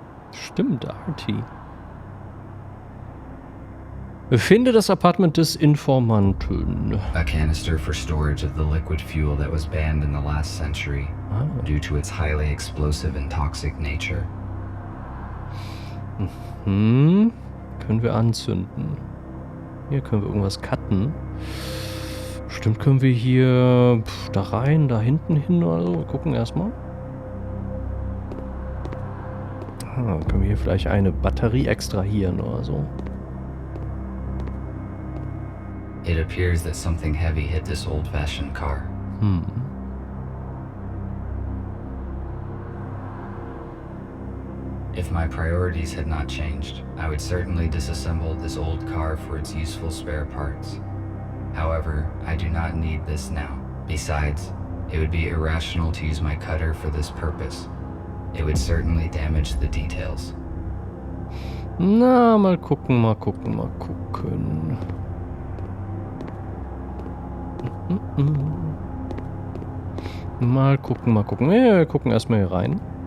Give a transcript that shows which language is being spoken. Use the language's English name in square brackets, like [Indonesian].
[German] Stimmt, RT. Finde das Apartment des Informanten. [English] A canister for storage of the liquid fuel that was banned in the last century due to its highly explosive and toxic nature. [German] Können wir anzünden. Hier können wir irgendwas cutten. Bestimmt können wir hier da rein, da hinten hin oder so. Wir gucken erstmal. Können wir hier vielleicht eine Batterie extrahieren oder so. [English] It appears that something heavy hit this old-fashioned car. If my priorities had not changed, I would certainly disassemble this old car for its useful spare parts. However, I do not need this now. Besides, it would be irrational to use my cutter for this purpose. It would certainly damage the details. [German] Na, mal gucken, mal gucken, mal gucken. Mal gucken, mal gucken. Ja, wir gucken erstmal hier rein.